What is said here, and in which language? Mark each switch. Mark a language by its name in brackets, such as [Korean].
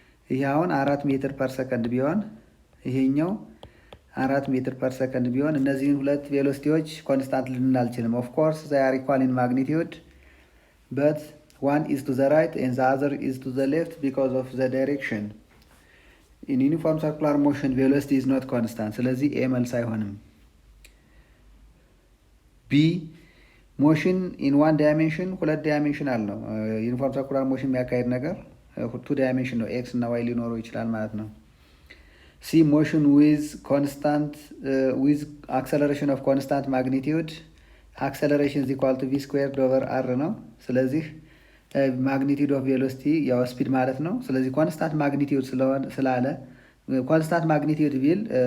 [Amharic] ይሄ አሁን 4 ሜትር ፐር ሰከንድ ቢሆን ይሄኛው 4 ሜትር ፐር ሰከንድ ቢሆን እነዚህን ሁለት ቬሎሲቲዎች ኮንስታንት ልንል አልችልም። [English] ኦፍ ኮርስ they are equal in magnitude but one is to the right and the other is to the left because of the direction. In uniform circular motion velocity is not constant. [Amharic] ስለዚህ ኤ መልስ አይሆንም። [English] ቢ ሞሽን ኢን ዋን ዳይሜንሽን [Amharic] ሁለት ዳይሜንሽናል ነው። ዩኒፎርም ሰርኩላር ሞሽን የሚያካሄድ ነገር 2 ዳይሜንሽን ነው። ኤክስ እና ዋይ ሊኖረው ይችላል ማለት ነው። [English] ሲ ሞሽን ዊዝ ኮንስታንት ዊዝ አክሰለሬሽን ኦፍ [Amharic] ኮንስታንት ማግኒቲዩድ አክሰለሬሽን [English] ኢኳል ቱ ቪ ስኩዌርድ ኦቨር አር [Amharic] ነው። ስለዚህ ማግኒቲዩድ ኦፍ ቬሎሲቲ ያው ስፒድ ማለት ነው። ስለዚህ ኮንስታንት ማግኒቲዩድ ስላለ ኮንስታንት ማግኒቲዩድ ቢል